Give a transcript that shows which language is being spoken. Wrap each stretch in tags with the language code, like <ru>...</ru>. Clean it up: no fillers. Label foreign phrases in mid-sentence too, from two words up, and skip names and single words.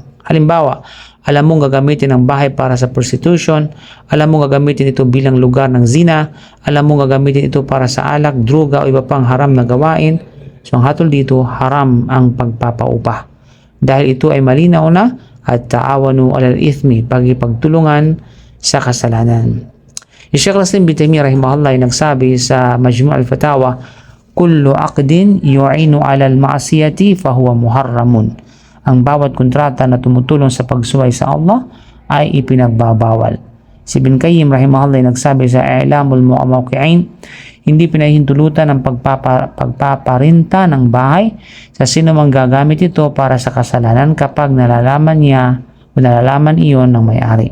<tl>Halimbawa, alam mong gagamitin ang bahay para sa prostitution, alam mong gagamitin ito bilang lugar ng zina, alam mong gagamitin ito para sa alak, droga o iba pang haram na gawain. So ang hatol dito, haram ang pagpapaupa. Dahil ito ay malinaw na</tl> <ar>التعاون على الإثم,</ar> <tl>pagkipagtulungan sa kasalanan.</tl> <ar>Syekh al-Islam Ibn Taymiyyah rahimahullah</ar> <tl>ay nagsabi sa</tl> <ar>Majmu' al-Fatawa, كل عقد يعين على المعاصي فهو محرم.</ar> <tl>Ang bawat kontrata na tumutulong sa pagsuway sa Allah ay ipinagbabawal. Si Ibn Qayyim rahimahullah ay nagsabi sa I'lamul Muwaqqi'in, hindi pinahintulutan ang pagpaparinta ng bahay sa sino mang gagamit ito para sa kasalanan kapag nalalaman niya o nalalaman iyon ng may-ari.</tl>